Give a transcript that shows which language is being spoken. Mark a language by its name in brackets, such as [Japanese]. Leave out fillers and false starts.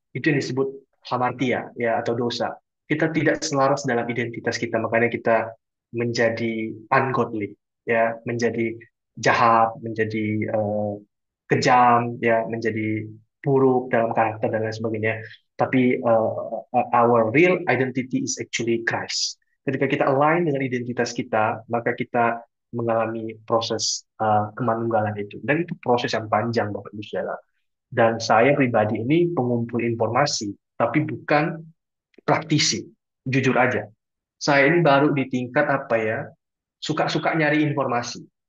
[Indonesian] Itu yang disebut hamartia ya atau dosa. Kita tidak selaras dalam identitas kita, makanya kita menjadi ungodly ya, menjadi jahat, menjadi kejam ya, menjadi buruk dalam karakter dan lain sebagainya. [English] Tapi our real identity is actually Christ. [Indonesian] Ketika kita align dengan identitas kita, maka kita mengalami proses kemanunggalan itu. Dan itu proses yang panjang, Bapak Ibu Saudara. Dan saya pribadi ini pengumpul informasi, tapi bukan praktisi. Jujur aja. Saya ini baru di tingkat apa ya, suka-suka nyari informasi.